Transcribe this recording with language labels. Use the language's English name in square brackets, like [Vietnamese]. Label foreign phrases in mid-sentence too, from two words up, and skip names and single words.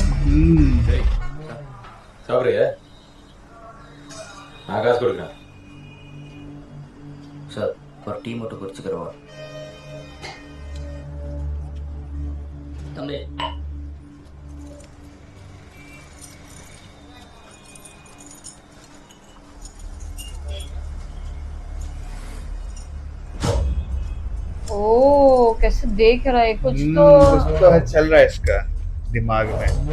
[Tamil] டேய் சாப்பிடுறியா? நான் காசு கொடுக்குறேன். சார் ஒரு டீ மட்டும் குடிச்சுக்கிறவா? தம்பி [Hindi] ओ कैसे देख रहा है, कुछ तो कुछ तो है, चल रहा है इसका दिमाग में।